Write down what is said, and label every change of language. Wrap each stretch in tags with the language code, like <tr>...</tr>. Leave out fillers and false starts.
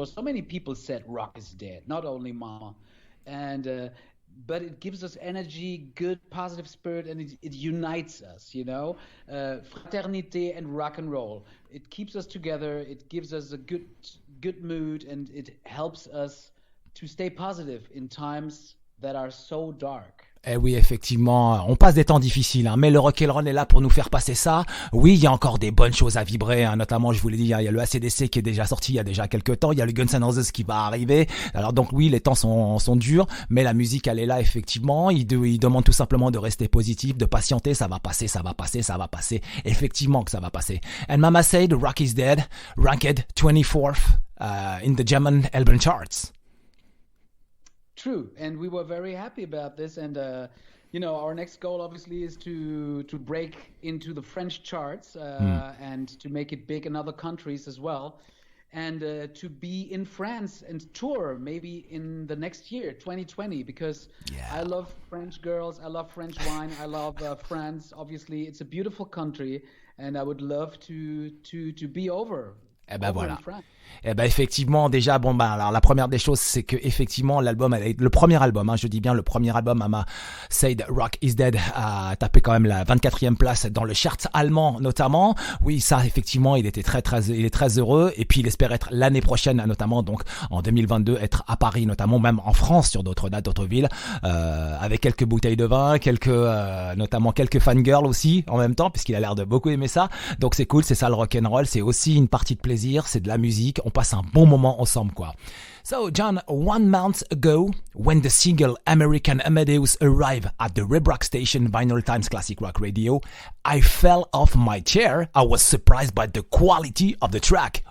<en>So many people said rock is dead, not only Mama, and but it gives us energy, good, positive spirit, and it unites us, Fraternité and rock and roll. It keeps us together, it gives us a good mood, and it helps us to stay positive in times that are so dark.</en> <fr>Eh oui, effectivement, on passe des temps difficiles, mais le rock'n'roll est là pour nous faire passer ça. Oui, il y a encore des bonnes choses à vibrer, notamment, je vous l'ai dit, il y a le AC/DC qui est déjà sorti il y a déjà quelques temps, il y a le Guns N' Roses qui va arriver. Alors donc oui, les temps sont durs, mais la musique, elle est là, effectivement. Il demande tout simplement de rester positif, de patienter, ça va passer. Effectivement que ça va passer.</fr> <en>And Mama Said, Rock is Dead, ranked 24th in the German album charts. True, and we were very happy about this, and our next goal obviously is to break into the French charts and to make it big in other countries as well, and to be in France and tour maybe in the next year, 2020, because I love French girls, I love French wine, I love France. Obviously, it's a beautiful country, and I would love to be over</en> <fr>Eh ben voilà. Eh ben effectivement, déjà bon bah alors la première des choses c'est que effectivement l'album, le premier album, je dis bien le premier album, Said Rock is Dead, a tapé quand même la 24e place dans le chart allemand notamment. Oui, ça effectivement, il est très heureux et puis il espère être l'année prochaine notamment, donc en 2022, être à Paris notamment, même en France sur d'autres dates, d'autres villes, avec quelques bouteilles de vin, notamment quelques fangirls aussi en même temps, puisqu'il a l'air de beaucoup aimer ça. Donc c'est cool, c'est ça le rock'n'roll, c'est aussi une partie de plaisir, c'est de la musique. On passe un bon moment ensemble, quoi.</fr> <en>So, John, 1 month ago, when the single American Amadeus arrived at the Red Rock station Vinylestimes Classic Rock Radio, I fell off my chair. I was surprised by the quality of the track.</en>